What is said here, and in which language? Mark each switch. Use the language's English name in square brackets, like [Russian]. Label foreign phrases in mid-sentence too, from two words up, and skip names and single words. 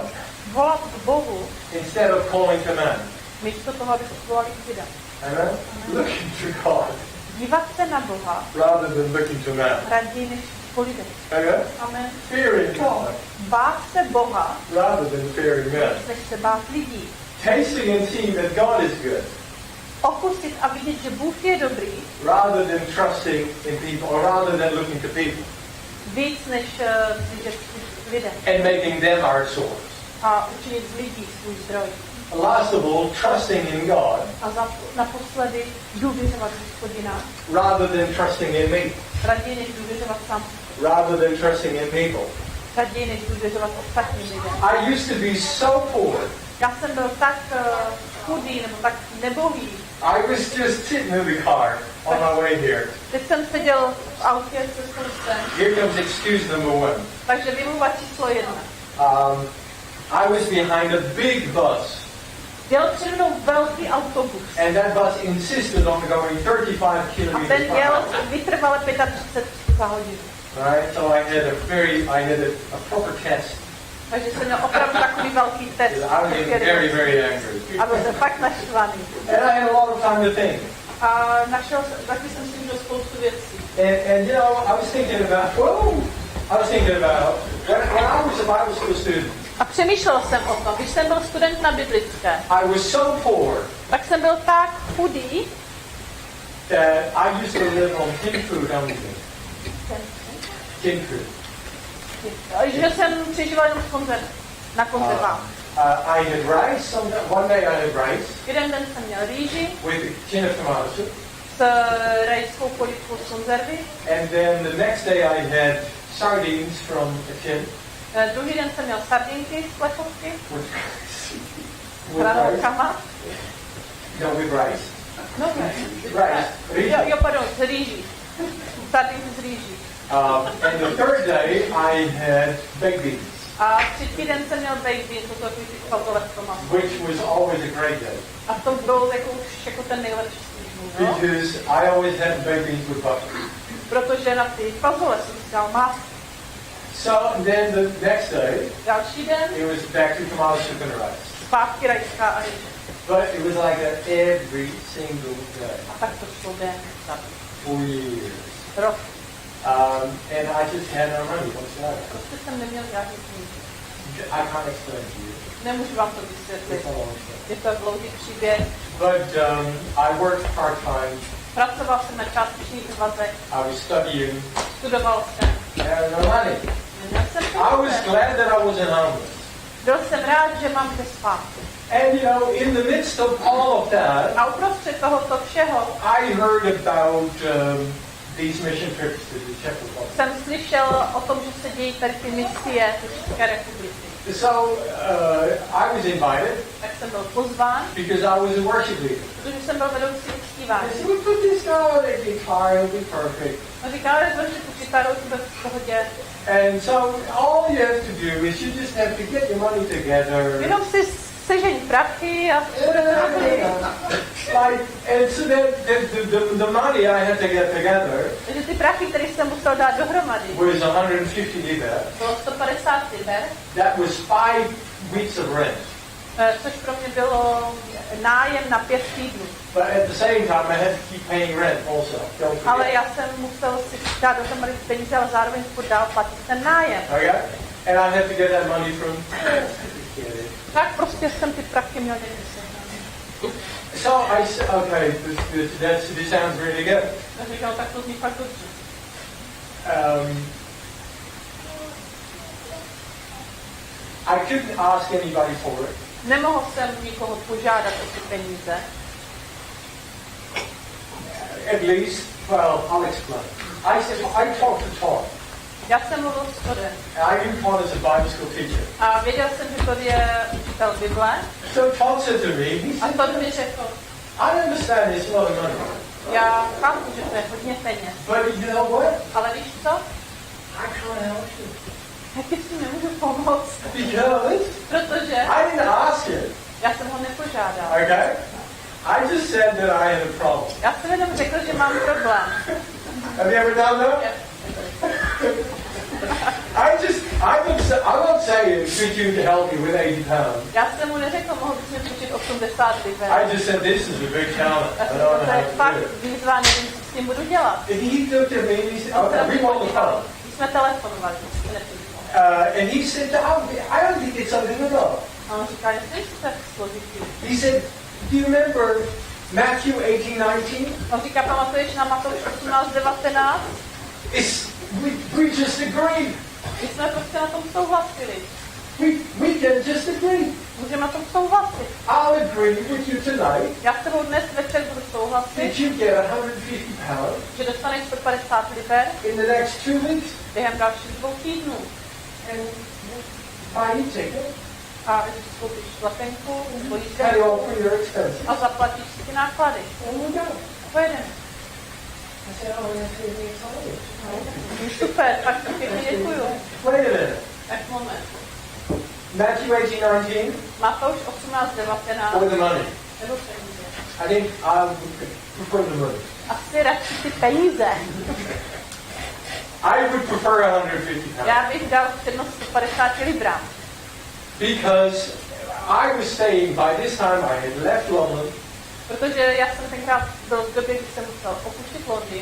[Czech] Volat k Bohu, [English] instead of calling to man. [Czech] místo toho, aby se volali k lidem. [English] Amen? Looking to God [Czech] Dívat se na Boha, [English] rather than looking to man. [Czech] raději než po lidech. [English] Amen? Amen. Fearing God [Czech] Bát se Boha, [English] rather than fearing man. [Czech] než se bát lidí. [English] Tasting and seeing that God is good [Czech] Okusit a vidět, že Bůh je dobrý, [English] rather than trusting in people or rather than looking to people [Czech] víc než vidět lidem. [English] and making them our source. [Czech] A učinit z lidí svůj zdroj. [English] Last of all, trusting in God [Czech] A naposledy důvěřovat Hospodina, [English] rather than trusting in me, [Czech] raději než důvěřovat sám, [English] rather than trusting in people. [Czech] raději než důvěřovat ostatním lidem. [English] I used to be so poor. [Czech] Já jsem byl tak chudý nebo tak nebohý. [English] I was just sitting in the car on my way here. [Czech] Teď jsem seděl v autě se sluncem, [English] Here comes excuse number 1. [Czech] takže výmluva číslo 1. [English] I was behind a big bus, [Czech] Jel přede mnou velký autobus [English] and that bus insisted on going 35 [Czech] a ten [English] kilometers per [Czech] jel [English] hour. [Czech] vytrvale 35 za hodinu. [English] Right? So I had a proper test. [Czech] Takže jsem měl opravdu takový velký test. [English] I was getting very, very angry. [Czech] A byl jsem fakt naštvaný. [English] And I had a lot of time to think. [Czech] A taky jsem si měl spoustu věcí. [English] And you know, I was thinking about when I was a Bible school student. [Czech] A přemýšlel jsem o tom, když jsem byl student na biblické. [English] I was so poor. [Czech] Tak jsem byl tak chudý. [English] That I used to live on tin food only. Tin food. [Czech] Že jsem přežíval jenom na konzervách. [English] I had rice. One day I had rice. [Czech] Jeden den jsem měl rýži. [English] With a tin of tomato soup. [Czech] S rajskou polívkou z konzervy. [English] And then the next day I had sardines from a tin. [Czech] Druhý den jsem měl sardinky z plechovky. [English] With rice. No, with rice. No, Rice. [Czech] Jo, pardon, z rýží. Sardinky z rýží. [English] And the third day I had baked beans. [Czech] A třetí den jsem měl [English] baked beans, [Czech] to takový ty fazole v tomasu. [English] Which was always a great day. [Czech] A to byl jako ten nejlepší týden, no? [English] Because I always had baked beans with butter. [Czech] Protože na ty fazole jsem si dal máslo. [English] So then the next day, [Czech] Další den, [English] it was back to tomato soup and rice. [Czech] zpátky rajská a rýže. [English] But it was like that every single day. [Czech] A tak to šlo den za [English] For years. [Czech] rok. [English] And I just had no money whatsoever. [Czech] Prostě jsem neměl žádný peníze. [English] I can't explain to you. [Czech] Nemůžu vám to vysvětlit. [English] It's a long story. [Czech] Je to dlouhý příběh. [English] But I worked part-time. [Czech] Pracoval jsem na částečný úvazek. [English] I was studying. [Czech] Studoval jsem. [English] I had no money. [Czech] Neměl jsem [English] I was [Czech] peníze. [English] glad that I wasn't homeless. [Czech] Byl jsem rád, že mám kde spát. [English] And you know, in the midst of all of that, [Czech] A uprostřed tohoto všeho [English] I heard about these mission trips to the Czech Republic. [Czech] jsem slyšel o tom, že se dějí tady ty misie do České republiky. [English] So I was invited [Czech] Tak jsem byl pozván, [English] because I was a worship leader. [Czech] protože jsem byl vedoucí [English] I [Czech] uctívání. [English] said, we put this guy on a guitar, he'll be perfect. [Czech] A říkal, že zložit tu kytaru, to bude v pohodě. [English] And so all you have to do is you just have to get your money together. [Czech] Jenom si sežení prachy a bude to dobrý. [English] And so then the money I had to get together [Czech] Takže ty prachy, které jsem musel dát dohromady, [English] was 150 liber. [Czech] bylo 150 liber, [English] That was 5 weeks of rent. [Czech] což pro mě bylo nájem na 5 týdnů. [English] But at the same time, I had to keep paying rent also. Don't [Czech] Ale [English] forget. [Czech] já jsem musel si dát dohromady peníze, ale zároveň furt dál platit ten nájem. [English] Okay? And I had to get that money from. [Czech] Tak prostě jsem ty prachy měl někde sehnat. [English] So I said, okay, this sounds really good. [Czech] Tak říkal, tak to zní fakt dobře. [English] I couldn't ask anybody for it. [Czech] Nemohl jsem nikoho požádat o ty peníze. [English] At least, well, I'll explain. I talked to Todd. [Czech] Já jsem mluvil s Todem. [English] I knew Todd as a Bible school teacher. [Czech] A věděl jsem, že Tod je učitel Bible. [English] So Todd said to me, he [Czech] A [English] said, [Czech] Tod mi řekl, [English] I understand it's a lot of money, [Czech] já chápu, že to je hodně peněz. [English] but you know what? [Czech] Ale víš co? [English] I can't help you. [Czech] Já ti s tím nemůžu pomoct. [English] Because [Czech] Protože [English] I didn't ask it. [Czech] já jsem ho nepožádal. [English] Okay? I just said that I had a problem. [Czech] Já jsem jenom řekl, že mám problém. [English] Have you ever done that? I'm not saying, could you help me with £80? [Czech] Já jsem mu neřekl, mohl bys mi půjčit 80 liber. [English] I just said, this is a big challenge. [Czech] Já [English] I [Czech] jsem [English] don't [Czech] to [English] know [Czech] je [English] how to [Czech] fakt [English] do it. [Czech] výzva, nevím, co s tím budu dělat. [English] And he looked at me and he said, okay, we on the phone. [Czech] My jsme telefonovali, jsme nepřišli. [English] And he said, I don't think it's something at all. [Czech] A on říkal, že to je tak složitý. [English] He said, do you remember Matthew 18:19? [Czech] On říká, pamatuješ na Matouš 18:19? [English] We just agreed. [Czech] My jsme prostě na tom souhlasili. [English] We can just agree. [Czech] Můžeme na tom souhlasit. [English] I'll agree with you tonight [Czech] Já s tebou dnes večer budu souhlasit, [English] that you get £150 [Czech] že dostaneš 150 liber [English] in the next 2 weeks [Czech] během dalších 2 týdnů. [English] and buy a ticket, [Czech] A že si koupíš letenku, [English] pay [Czech] pojízdenku [English] all for your expenses, [Czech] a zaplatíš si ty náklady. [English] and we go. [Czech] A pojedeme. [English] I said, oh, that's really exciting. [Czech] Super, tak to pěkně děkuju. [English] Wait a minute. [Czech] Tak moment. [English] Matthew 18:19 [Czech] Matouš 18:19 [English] or the money? [Czech] nebo peníze. [English] I think I'll prefer the money. [Czech] Asi radši ty peníze. [English] I would prefer 150 pounds. [Czech] Já bych dal přednost 150 librám. [English] Because I was staying, by this time I had left London. [Czech] Protože já jsem tenkrát byl v době, kdy jsem musel opustit Londýn.